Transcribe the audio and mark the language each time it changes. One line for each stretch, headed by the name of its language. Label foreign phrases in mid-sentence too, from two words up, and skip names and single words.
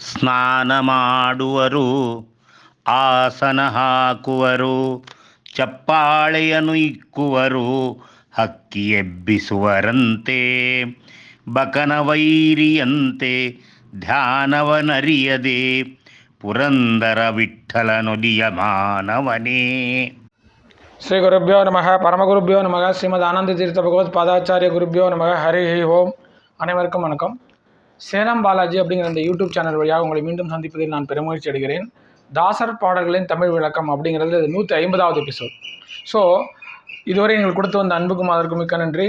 Kannada: ಸ್ನಾನ ಮಾಡುವರು, ಆಸನ ಹಾಕುವರು, ಚಪ್ಪಾಳೆಯನ್ನು ಇಕ್ಕುವರು, ಹಕ್ಕಿ ಎಬ್ಬಿಸುವರಂತೆ, ಬಕನ ವೈರಿಯಂತೆ ಧ್ಯಾನವನರಿಯದೆ ಪುರಂದರ ವಿಠ್ಠಲನೊಲಿಯ ಮಾನವನೇ.
Sanskrit: ಶ್ರೀ ಗುರುಭ್ಯೋ ನಮಃ. परमगुरुभ्यो नमः. श्रीमत् आनन्द तीर्थ भगवत् पादाचार्य गुरुभ्यो नमः. हरि ओम्.
Tamil: அனைவருக்கும் வணக்கம். சேலம் பாலாஜி அப்படிங்கிற இந்த
English: YouTube channel
Tamil: வழியாக உங்களை மீண்டும் சந்திப்பதில் நான் பெருமகிழ்ச்சி அடைகிறேன். தாசர் பாடல்களின் தமிழ் விளக்கம் அப்படிங்கிறது 150வது எபிசோட். ஸோ இதுவரை நீங்கள் கொடுத்து வந்த அன்புக்கும் அதற்கும் மிக்க நன்றி.